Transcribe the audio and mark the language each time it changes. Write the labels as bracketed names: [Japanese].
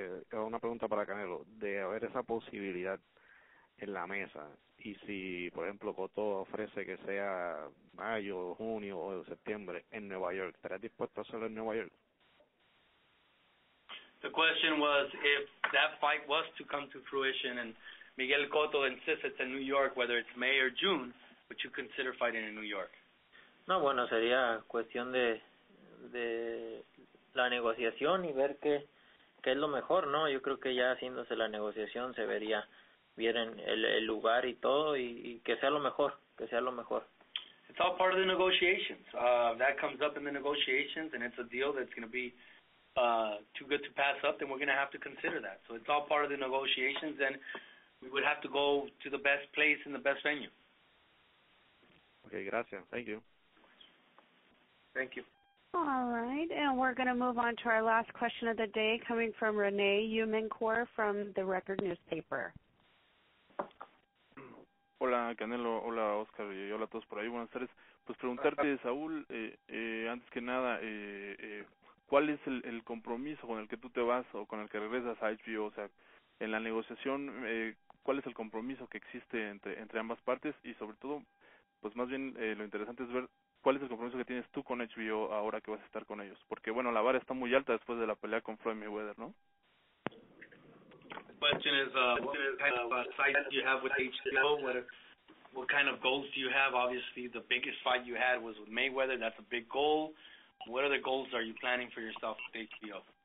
[Spanish] Una pregunta para Canelo, de haber esa posibilidad en la mesa, y si por ejemplo Cotto ofrece que sea mayo, junio o septiembre en Nueva York, ¿estarías dispuesto a hacerlo en Nueva York? [English] The question was, if that fight was to come to fruition and Miguel Cotto insists it's in New York, whether it's May or June, would you consider fighting in New York? [Spanish] No, bueno, sería cuestión de la negociación y ver qué es lo mejor, ¿no? Yo creo que ya haciéndose la negociación se vería bien el lugar y todo, y que sea lo mejor, [English] It's all part of the negotiations. That comes up in the negotiations, and it's a deal that's going to be too good to pass up, then we're going to have to consider that. So it's all part of the negotiations, and we would have to go to the best place and the best venue. Okay, gracias. Thank you. Thank you. All right, and we're going to move on to our last question of the day, coming from Renee Umencore from the Record newspaper. [Spanish] Hola Canelo, hola Oscar y hola a todos por ahí, buenas tardes. Pues preguntarte, Saúl, antes que nada, ¿cuál es el compromiso con el que tú te vas o con el que regresas a HBO? O sea, en la negociación, ¿cuál es el compromiso que existe entre ambas partes? Y sobre todo, pues más bien lo interesante es ver cuál es el compromiso que tienes tú con HBO ahora que vas a estar con ellos. Porque bueno, la vara está muy alta después de la pelea con Floyd Mayweather, ¿no? [English] The question is, what kind of fight do you have with HBO? What kind of goals do you have? Obviously, the biggest fight you had was with Mayweather. That's a big goal. What other goals are you planning for yourself with HBO?